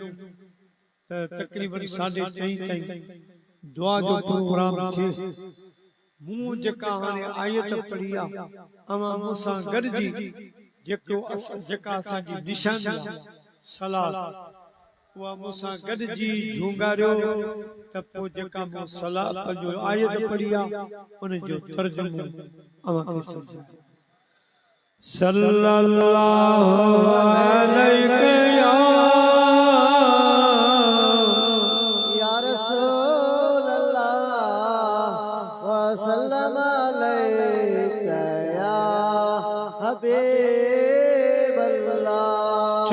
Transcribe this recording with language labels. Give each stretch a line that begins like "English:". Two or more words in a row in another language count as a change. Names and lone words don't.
Sindhi: त तक़रीबन 3:30 ताईं दुआ जो प्रोग्राम थिए मूं जेका हाणे आयत पढ़ी आहे अवां मूंसां गॾिजी जेका असांजी निशानी आहे सलात उहा मूंसां गॾिजी झूंगारियो त पोइ जेका मूं सलात जो आयत पढ़ी आहे उन जो तर्जुमो अवां खे सम्झायो
Arabic: صلى الله عليه يا رسول الله وسلم عليك يا حبيب الله